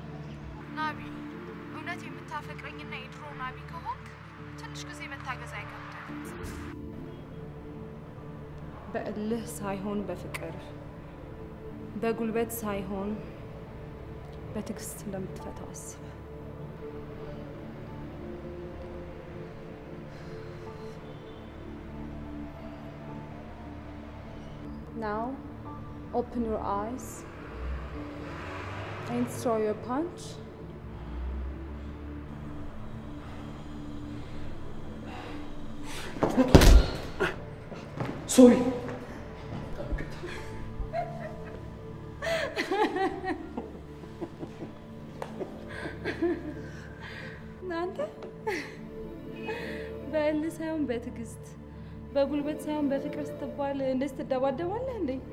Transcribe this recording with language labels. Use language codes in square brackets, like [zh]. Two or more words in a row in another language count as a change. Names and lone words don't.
[am] ናቢ እውነት የምታፈቅረኝና የድሮ ናቢ ከሆንክ ትንሽ ጊዜ መታገዝ አይከብድም። በእልህ ሳይሆን በፍቅር በጉልበት ሳይሆን በትዕግስት እንደምትፈታው አስብ። [en] Now open your eyes and throw your punch. Sorry. [am] ናንተ በእልህ ሳይሆን በትዕግስት በጉልበት ሳይሆን በፍቅር ስትባል እንደዚህ ትደባደባለህ እንዴ?